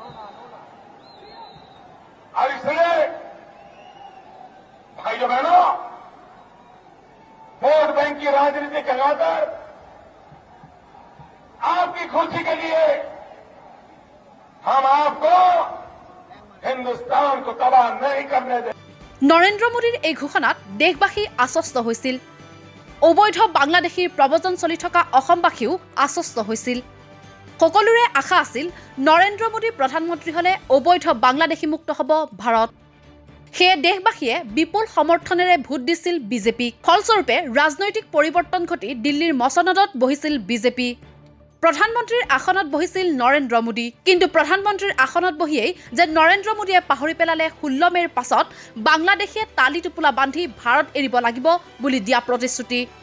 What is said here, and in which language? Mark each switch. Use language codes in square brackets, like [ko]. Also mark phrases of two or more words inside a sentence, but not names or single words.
[hi] और इसलिए भाइयों बहनों वोट बैंक की राजनीति लगाकर आपकी खुशी के लिए हम आपको हिंदुस्तान को तबाह नहीं करने दें [as] নৰেন্দ্ৰ মোদীৰ এই ঘোষণাত দেশবাসী আশ্বস্ত হৈছিল অবৈধ বাংলাদেশীৰ প্ৰব্ৰজন চলি থকা অসমবাসীও আশ্বস্ত হৈছিল সকলোৰে আশা আছিল নৰেন্দ্ৰ মোদী প্ৰধানমন্ত্ৰী হলে অবৈধ বাংলাদেশী মুক্ত হ'ব ভাৰত সেয়ে দেশবাসীয়ে বিপুল সমৰ্থনেৰে ভোট দিছিল বিজেপিক ফলস্বৰূপে ৰাজনৈতিক পৰিৱৰ্তন ঘটি দিল্লীৰ মছনদত বহিছিল বিজেপি প্ৰধানমন্ত্ৰীৰ আসনত বহিছিল নৰেন্দ্ৰ মোদী কিন্তু প্ৰধানমন্ত্ৰীৰ আসনত বহিয়েই যে নৰেন্দ্ৰ মোদীয়ে পাহৰি পেলালে 16 মেৰ পাছত বাংলাদেশে তালি টোপোলা বান্ধি ভাৰত এৰিব লাগিব বুলি দিয়া প্ৰতিশ্ৰুতি